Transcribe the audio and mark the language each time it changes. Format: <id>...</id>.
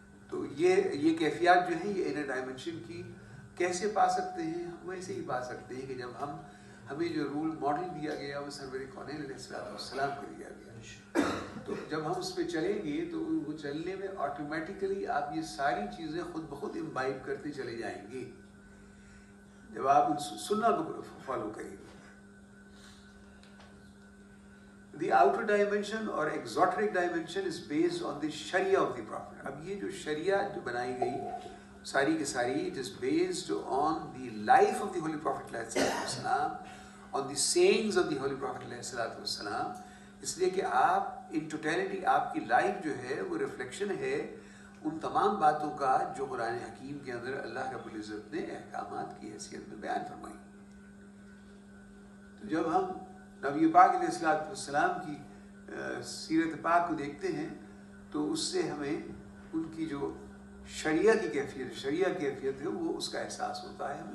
<ur>تو یہ کیفیات جو ہیں یہ انر ڈائمنشن کی کیسے پا سکتے ہیں؟ ہم ویسے ہی پا سکتے ہیں کہ جب ہمیں جو رول ماڈل دیا گیا وہ سرور کونین علیہ السلام کو دیا گیا. تو جب ہم اس پہ چلیں گے تو وہ چلنے میں آٹومیٹیکلی آپ یہ ساری چیزیں خود بخود امبائب کرتے چلے جائیں گے جب آپ ان سنہ کو فالو کریں گے.</ur> <en>The outer dimension or exoteric dimension is based on the Sharia of the Prophet.</en> <ur>اب یہ جو شریعہ جو بنائی گئی ساری کی ساری</ur> <en>it is based on the life of the Holy Prophet ﷺ, on the sayings of the Holy Prophet ﷺ.</en> <ur>اس لیے کہ آپ</ur> <en>in totality</en> <ur>آپ کی لائف جو ہے وہ ریفلیکشن ہے ان تمام باتوں کا جو قرآن حکیم کے اندر اللہ رب العزت نے احکامات کی حیثیت میں بیان فرمائی. تو جب ہم نبی پاک علیہ السلام کی سیرت پاک کو دیکھتے ہیں تو اس سے ہمیں ان کی جو شریعہ کی کیفیت ہے وہ اس کا احساس ہوتا ہے.</ur>